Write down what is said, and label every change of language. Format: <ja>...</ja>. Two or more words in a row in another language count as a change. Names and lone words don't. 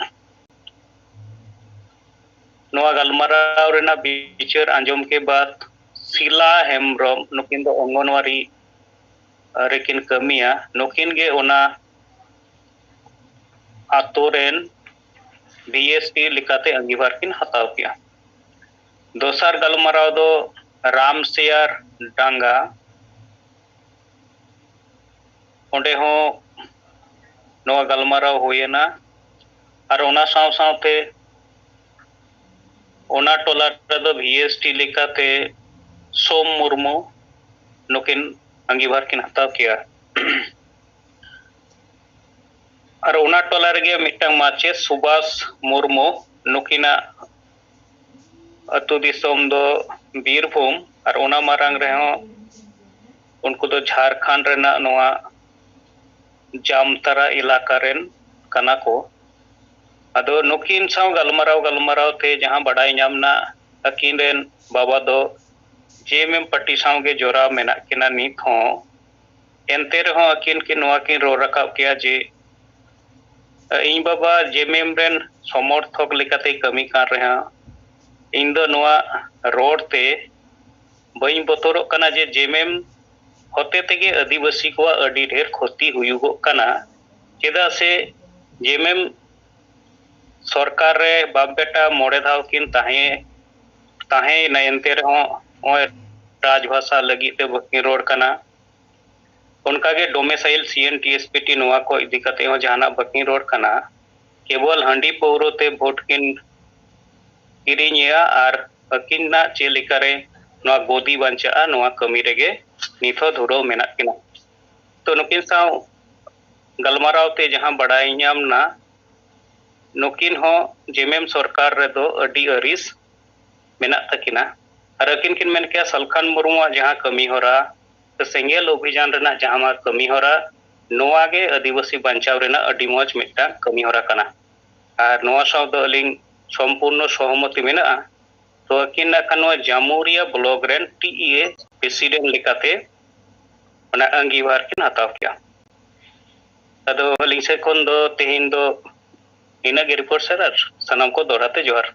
<sat>नोआ गलमाराव रेना बिचार आंजम के बाद सिला हेम्ब्रम नुकिन दो अंगनवाड़ी रेकिन कमिया नुकिन गे ओना आतोरेन बीएसटी लिकाते अंगीभार किन हताव किया दोसर गलमाराव दो राम सियार डांगा ओंडे हो नोआ गलमाराव होयना और ओना साव सावते ओना टोला रे बीएसटी लिकाते सोम मुर्मू नुकिन अंगीभार किन हताव किया और ओना टोला रे मिटांग माचे सुभाष मुर्मू नुकिना अतु दिसोम दो बीरभूम और ओना मारांग रे हो उनको तो झारखंड रेना नोआ जामतारा इलाका रेन कना को अदो नुकिन साव गलमाराव थे जहां बड़ाई नामना अकिन रेन बाबा दो जेएमएम पार्टी सावगे जोरा मेना किना नित हो एनते रहो अकिन कि नोआ किन रो रखा किया जे इन बाबा जेएमएम रेन समर्थक लेकाते</sat> <hi>कमी कर रहा</hi> <sat>इन दो नोआ रोड ते बई बतोरो कना जे जेएमएम होते तेगे आदिवासी को अडी ढेर क्षति हुयुगो कना चेदा से जेएमएम सरकार रे बाप बेटा मोड़े धाव किन ताहे नयनते रहो राजभाषा लगी ते बकी रोड कना उनका के डोमेसाइल सीएनटीएसपीटी नोआ को इदी कते हो जहाना बकी रोड कना केवल हंडी पौरो ते वोट किन किरिनिया और अकिना चेलिकारे नोआ गोदी बंचा नोआ कमी रेगे निथो धुरो मेना किना तो नुकिन साव गलमाराव ते जहां बड़ाई नामना नुकिन हो जेएमएम सरकार रे दो अडी अरिस मेना तकिना और अकिन किन मेन के सलखान मुर्मुआ जहां कमी होरा सेंगेल अभियान रेना जहां कमी होरा नोआ गे आदिवासी बंचाव रेना अडी मौज मिटा कमी होरा कना और नोआ साव दो अलिंग संपूर्ण सहमति मेना तो अकिन कनवा जामुरिया ब्लॉक रेन टीईए प्रेसिडेंट लेकाते ओना अंगीवार किन हताव किया अदो अलिंग से कोन दो तेहिन दो इना गे रिपोर्ट सर और सनम को दोहराते जोहार</sat>